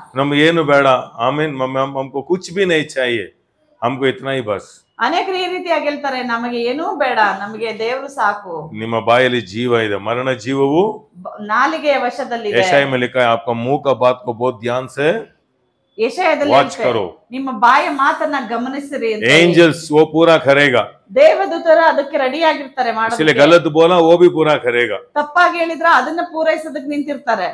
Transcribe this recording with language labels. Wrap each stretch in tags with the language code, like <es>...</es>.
<kn>ನಮ್ಗೆ ಏನು ಬೇಡ, ಆಮೇನ್,</kn> <hi>हमको कुछ भी नहीं चाहिए, हमको इतना ही बस।</hi> <kn>ಅನೇಕರು ಈ ರೀತಿಯಾಗಿ ಹೇಳ್ತಾರೆ, ನಮಗೆ ಏನೂ ಬೇಡ, ನಮಗೆ ದೇವರು ಸಾಕು. ನಿಮ್ಮ ಬಾಯಲ್ಲಿ ಜೀವ ಇದೆ, ಮರಣ ಜೀವವು ನಾಲಿಗೆಯ ವಶದಲ್ಲಿದೆ.</kn> <hi>यशाया में लिखा है, आपका मुंह का बात को बहुत ध्यान से</hi> <kn>ಯೆಶಾಯದಲ್ಲಿ</kn> <hi>वाच करो।</hi> <kn>ನಿಮ್ಮ ಬಾಯ ಮಾತನ್ನ ಗಮನಿಸಿರಿ ಅಂತ.</kn> <hi>एंजल्स वो पूरा करेगा,</hi> <kn>ದೇವದೂತರು ಅದಕ್ಕೆ ರೆಡಿ ಆಗಿರ್ತಾರೆ</kn> <hi>इसलिए</hi> <kn>ಮಾಡೋದಕ್ಕೆ.</kn> <hi>गलत बोला वो भी पूरा करेगा।</hi> <kn>ತಪ್ಪಾಗಿ ಹೇಳಿದ್ರೆ ಅದನ್ನ ಪೂರೈಸೋದಕ್ಕೆ ನಿಂತಿರ್ತಾರೆ.</kn>